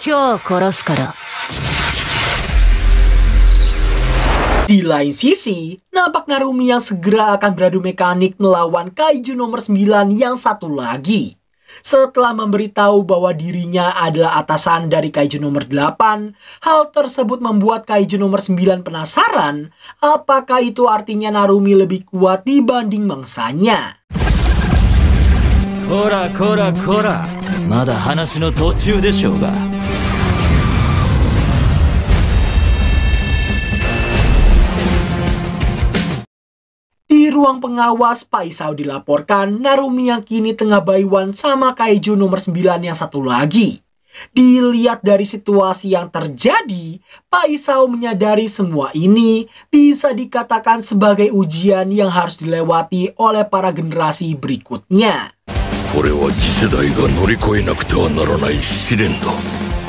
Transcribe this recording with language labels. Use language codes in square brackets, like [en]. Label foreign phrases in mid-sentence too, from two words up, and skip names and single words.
[id] Di lain sisi, nampak Narumi yang segera akan beradu mekanik melawan Kaijo nomor 9 yang satu lagi. Setelah memberitahu bahwa dirinya adalah atasan dari Kaijo nomor 8, hal tersebut membuat Kaijo nomor 9 penasaran apakah itu artinya Narumi lebih kuat dibanding mangsanya. [ja] こら、まだ話の途中でしょうが. [id] Di ruang pengawas, Pak Isao dilaporkan Narumi yang kini tengah baiwan sama Kaijo nomor 9 yang satu lagi. Dilihat dari situasi yang terjadi, Pak Isao menyadari semua ini bisa dikatakan sebagai ujian yang harus dilewati oleh para generasi berikutnya. [ja] これは次世代が乗り越えなくてはならない試練だ。